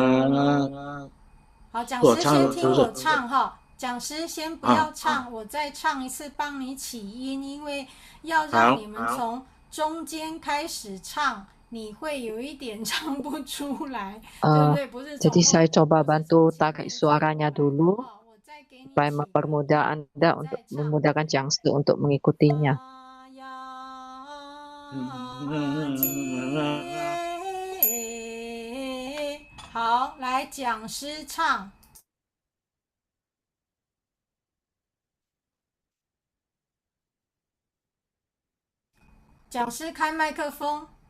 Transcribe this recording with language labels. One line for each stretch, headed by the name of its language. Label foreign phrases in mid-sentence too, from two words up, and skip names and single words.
Chinese: 好，讲师先听我唱哈，讲师先不要唱，我再唱一次帮你起音，因为要让你们从中间开始唱，你会有一点唱不出来，对不对？不是。
Indonesian: Jadi saya coba bantu tarik suaranya dulu supaya mempermudah Anda untuk memudahkan Jiangshi untuk mengikutinya.
Chinese: 好，来讲师唱。讲师开麦克风。